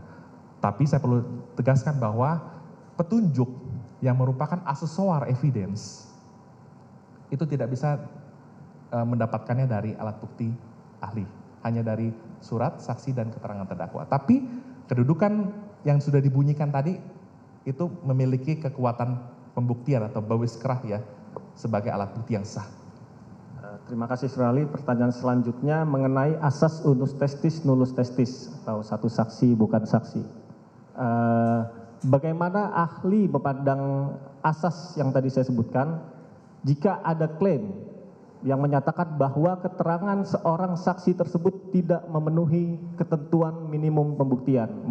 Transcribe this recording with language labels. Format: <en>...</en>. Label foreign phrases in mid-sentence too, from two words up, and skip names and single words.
<id>Tapi saya perlu tegaskan bahwa petunjuk yang merupakan</id> <en>aksesoar evidence</en> <id>itu tidak bisa mendapatkannya dari alat bukti ahli, hanya dari surat, saksi, dan keterangan terdakwa. Tapi kedudukan yang sudah dibunyikan tadi itu memiliki kekuatan pembuktian atau bawaskrah ya sebagai alat bukti yang sah. Terima kasih Saudara ahli. Pertanyaan selanjutnya mengenai asas</id> <la>unus testis nullus testis</la> <id>atau satu saksi bukan saksi. Bagaimana ahli memandang asas yang tadi saya sebutkan jika ada klaim yang menyatakan bahwa keterangan seorang saksi tersebut tidak memenuhi ketentuan minimum pembuktian?</id>